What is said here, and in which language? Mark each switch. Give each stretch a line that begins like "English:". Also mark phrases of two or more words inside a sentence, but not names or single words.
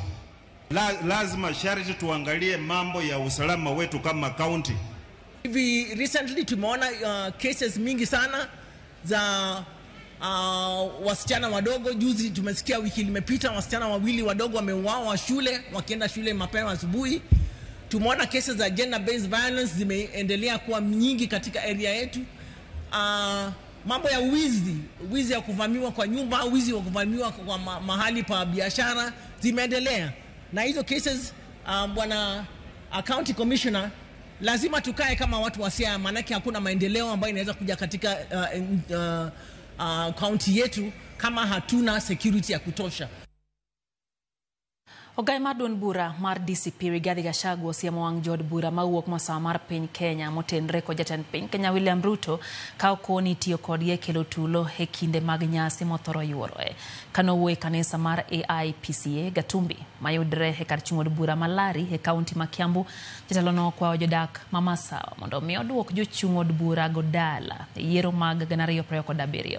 Swahili: Lazima sharti tuangalie mambo ya usalama wetu kama county. Hivi recently tumeona cases mingi sana za wasichana wadogo. Juzi tumesikia wiki iliyopita wasichana 2 wadogo wameuawa shule wakienda shule mapema asubuhi. Tumeona cases za
English: gender based violence
Swahili: zimeendelea kuwa nyingi katika area yetu. Mambo ya wizi ya kuvamiwa kwa nyumba, wizi wa kuvamiwa kwa mahali pa biashara zimeendelea. Na hizo cases bwana
English: county commissioner,
Swahili: lazima tukae kama watu wa Siaya, maana hakuna maendeleo ambayo inaweza kuja katika county yetu kama hatuna security ya kutosha.
Luo (Kenya and Tanzania): Ogai Madon Bura mar DCP Rigathi Gachagua siemo wang jod bura mawuok masawa mar piny Kenya motenre kod jatend piny Kenya William Ruto ka okoni tiyo kod ye kelo tulo e kinde mag nyasi mothoro yuoroe. Kanowuoyo e kanisa mar AIPCA Gatumbi mayudre e kar chung' od bura malari e kaunti ma Kiambu, jatelono kwayo jodak ma masawa mondo mi oduok jochung' od bura godala e yiero mag 2027.